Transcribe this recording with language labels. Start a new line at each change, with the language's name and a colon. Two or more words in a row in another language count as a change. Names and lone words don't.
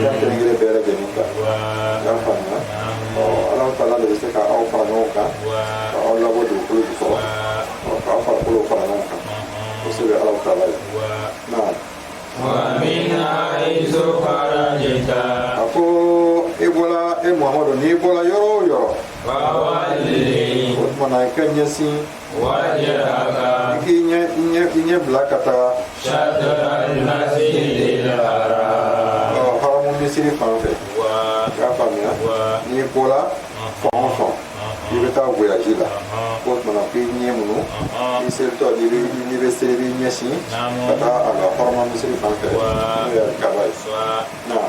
Bambara: fɛn kelen kelen bɛɛ lajɛlen kan i y'a faamuya
Arabic: الله تعالى
Bambara: de bɛ se ka aw fara ɲɔgɔn kan ka aw labɔ dugukolo jukɔrɔ k'aw farikolo fara ɲɔgɔn kan kosɛbɛ
Arabic: الله تعالى
Bambara: ye naam
Arabic: ومن حيث خرجت
Bambara: a ko e Muhamadu n'i bɔra yɔrɔ o yɔrɔ
Arabic: fawalli
Bambara: o tuma na i ka ɲɛsin
Arabic: wajhaka
Bambara: i k'i ɲɛ bila ka taga
Arabic: شطر المسجد الحرام
Bambara: haramu misiri fan fɛ i y'a faamuya n'i bɔra fan o fan i bɛ taa voyage la o tuma na k'i ɲɛ minnu i seritɔ n'i bɛ seli i b'i ɲɛsin ka taa a la haramu misiri fan fɛ n'o ye alikaba ye naam